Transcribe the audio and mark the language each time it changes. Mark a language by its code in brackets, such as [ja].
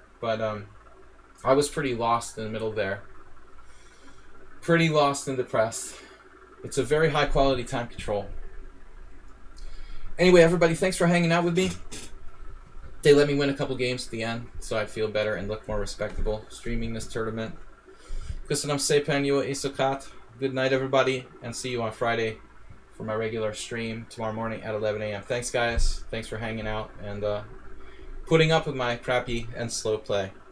[en] But I was pretty lost in the middle there. Pretty lost and depressed. It's a very high quality time control. Anyway, everybody, thanks for hanging out with me. They let me win a couple games at the end, so I'd feel better and look more respectable streaming this tournament. [hu] Köszönöm szépen, jó éjszakát. [en] Good night, everybody, and see you on Friday for my regular stream tomorrow morning at 11 a.m. Thanks, guys. Thanks for hanging out and putting up with my crappy and slow play.